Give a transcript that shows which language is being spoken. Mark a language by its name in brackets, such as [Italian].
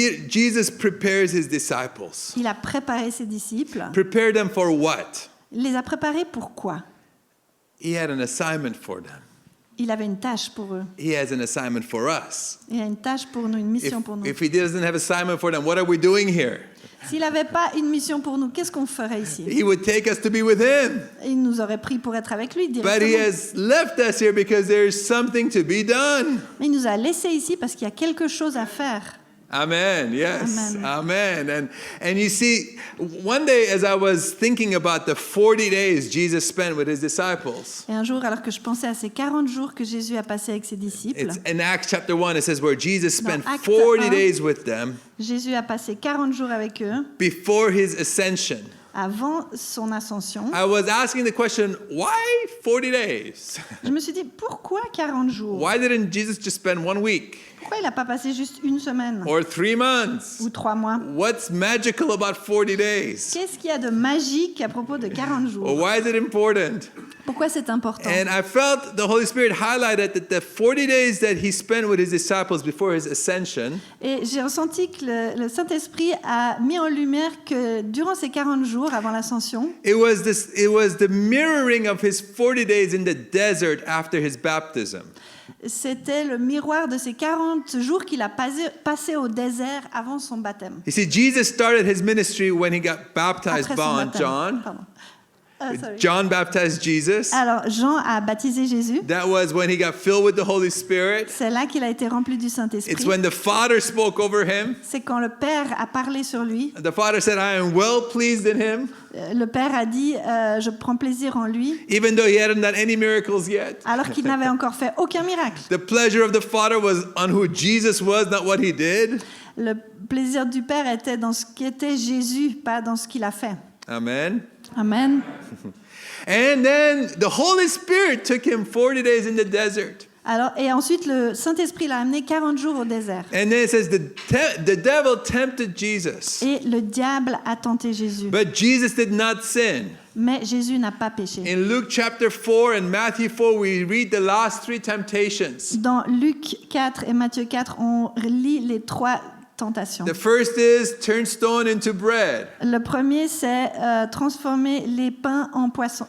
[English] Jesus prepares his disciples. [French] Il a préparé ses disciples. [English] Prepare them for what? [French] Il les a préparés pour quoi? [English] He had an assignment for them. [French] Il avait une tâche pour eux. [English] He has an assignment for us. [French] Il a une tâche pour nous, une mission pour nous. [English] If he doesn't have assignment for them, what are we doing here? [French] S'il n'avait pas une mission pour nous, qu'est-ce qu'on ferait ici? [English] He would take us to be with him. [French] Il nous aurait pris pour être avec lui [English] But he [French] directement. [English] has left us here because there's something to be done. [French] Mais il nous a laissés ici parce qu'il y a quelque chose à faire. [English] Amen. Yes. [French] Amen. Amen. [English] And you see, one day as I was thinking about the 40 days Jesus spent with his disciples, [French] Et un jour, alors que je pensais à ces 40 jours que Jésus a passés avec ses disciples, [English] it's in Acts chapter 1, it says where Jesus spent [French] Acte [English] 40 [French] 1. [English] days with them [French] Jésus a passé 40 jours avec eux [English] before his ascension. [French] avant son ascension. [English] I was asking the question, why 40 days? [French] Je me suis dit, pourquoi 40 jours? [English] Why didn't Jesus just spend 1 week [French] Pourquoi il n'a pas passé juste une semaine [English] or 3 months? [French] ou 3 mois? [English] What's magical about 40 days? [French] Qu'est-ce qu'il y a de magique à propos de 40 [English] Or [French] jours? [English] why is it important? [French] Pourquoi c'est important? [English] And I felt the Holy Spirit highlighted that the 40 days that he spent with his disciples before his ascension [French] Et j'ai ressenti que le Saint-Esprit a mis en lumière que durant ces 40 jours avant l'ascension, [English] it was the mirroring of his 40 days in the desert after his baptism. [French] c'était le miroir de ces 40 jours qu'il a passé au désert avant son baptême. [English] You see, Jesus started his ministry when he got baptized [French] Après son baptême. [English] John. [French] Pardon. [English] Sorry. John baptized Jesus. [French] Alors, Jean a baptisé Jésus. [English] That was when he got filled with the Holy Spirit. [French] C'est là qu'il a été rempli du [English] It's [French] Saint-Esprit. [English] when the Father spoke over him. [French] C'est quand le Père a parlé sur lui. [English] The Father said, I am well pleased in him, [French] Le Père a dit, je prends plaisir en lui, [English] even though he hadn't done any miracles yet. [French] alors qu'il n'avait encore fait aucun miracle. [English] The pleasure of the Father was on who Jesus was, not what he did. [French] Le plaisir du Père était dans ce qu'était Jésus, pas dans ce qu'il a fait. [English] Amen. [French] Amen. [English] And then the Holy Spirit took him 40 days in the desert. [French] Alors, et ensuite, le Saint-Esprit l'a amené 40 jours au désert. [English] And then it says the devil tempted Jesus. [French] Et le diable a tenté Jésus. [English] But Jesus did not sin. [French] Mais Jésus n'a pas péché. [English] In Luke chapter 4 and Matthew 4, we read the last 3 temptations. [French] Dans Luc 4 et Matthieu 4, on lit les 3 tentations. [English] The first is turn stone into bread. [French] Le premier, c'est transformer les pains en poissons.